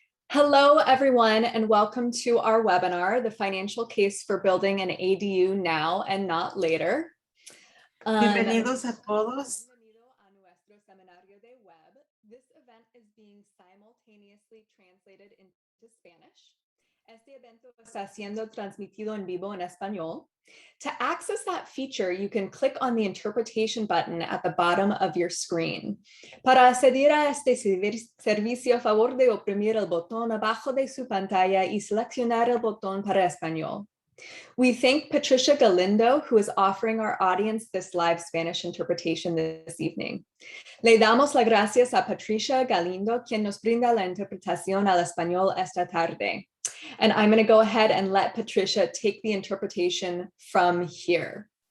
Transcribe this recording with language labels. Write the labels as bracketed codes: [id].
[en] Hello, everyone, and welcome to our webinar, The Financial Case for Building an ADU Now and Not Later. [es] Bienvenidos a todos. Bienvenido a nuestro seminario de web. [en] This event is being simultaneously translated into Spanish. [es] Este evento está siendo transmitido en vivo en español. [en] To access that feature, you can click on the interpretation button at the bottom of your screen. [es] Para acceder a este servicio, a favor de oprimir el botón abajo de su pantalla y seleccionar el botón para español. [en] We thank Patricia Galindo, who is offering our audience this live Spanish interpretation this evening. [es] Le damos las gracias a Patricia Galindo, quien nos brinda la interpretación al español esta tarde. [en] And I'm going to go ahead and let Patricia take the interpretation from here.